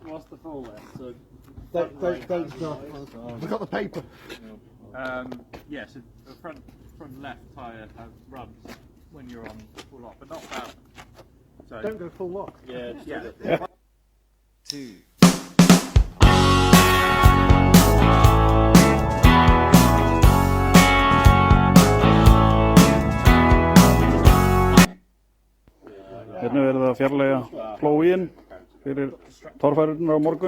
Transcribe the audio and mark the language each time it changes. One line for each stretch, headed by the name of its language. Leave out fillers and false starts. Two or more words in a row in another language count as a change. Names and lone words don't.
English: What's the full length? So Don't snuff. We've got the paper. Yes, the front left tyre has rubs when you're on full lock, but not that. So Don't go full lock. yeah, yeah. Two.
Icelandic: Hérna verður það að fjarlægja plóginn fyrir torfærurnar á morgun.